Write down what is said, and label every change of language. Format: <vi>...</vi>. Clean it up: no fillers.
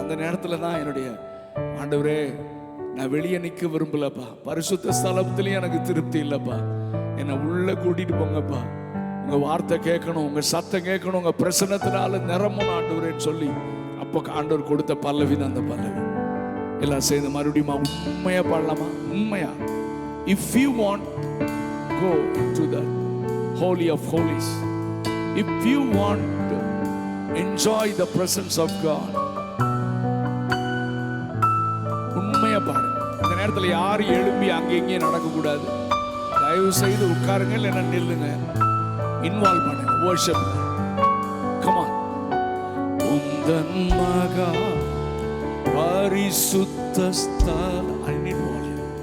<ta>அந்த நேரத்தில் தான் என்னுடைய ஆண்டவரே, நான் வெளியே நிற்க விரும்பலப்பா, பரிசுத்த ஸ்தலத்துலேயும் எனக்கு திருப்தி இல்லைப்பா, என்னை உள்ளே கூட்டிட்டு போங்கப்பா, உங்கள் வார்த்தை கேட்கணும், உங்கள் சத்தம் கேட்கணும், உங்கள் பிரசன்னத்தினால நிரம்பணும் ஆண்டவரேன்னு சொல்லி அப்போ ஆண்டவர் கொடுத்த பல்லவி தான் அந்த பல்லவி. எல்லாம் சேர்ந்து மறுபடியும் உண்மையா பாடலாமா? உண்மையா.</ta> <en>If you want, go into the holy of holies. If you want to enjoy the presence of God,</en> <ta>உண்மையா பாருங்க. இந்த நேரத்தில் யாரும் எழும்பி அங்கே இங்கே நடக்கக்கூடாது. தயவு செய்து உட்காருங்க, இல்லைன்னா நில்லுங்க.</ta> <en>Involve பண்ணுங்க, worship. Come on.</en> <ta>உந்தன் மகா பரிசுத்த ஸ்தலம்.</ta> <en>I need volume.</en>